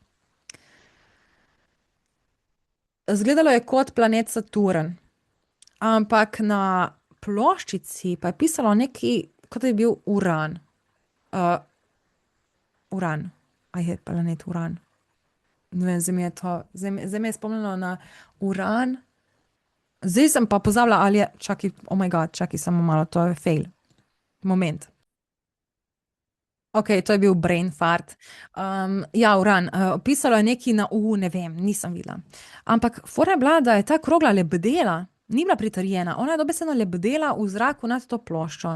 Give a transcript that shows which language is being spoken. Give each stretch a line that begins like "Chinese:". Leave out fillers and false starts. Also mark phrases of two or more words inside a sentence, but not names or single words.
Slovenian: Izgledalo je kot planet Saturn, ampak na ploščici pa je pisalo nekaj, kot da je bil Uran. Uran. A je planet Uran? Ne vem, zdaj me je spomnilo na Uran. Zdaj sem pa pozabila, ali je, čakaj,
English: oh my god,
Slovenian: čakaj samo malo, to je fail. Moment. Ok, to je bil
English: brain fart.
Slovenian: Ja, Uran, pisalo je nekaj na ne vem, nisem videla. Ampak fora je bila, da je ta krogla lebdela, ni bila pritrjena, ona je dobesedno lebdela v zraku nad to ploščo.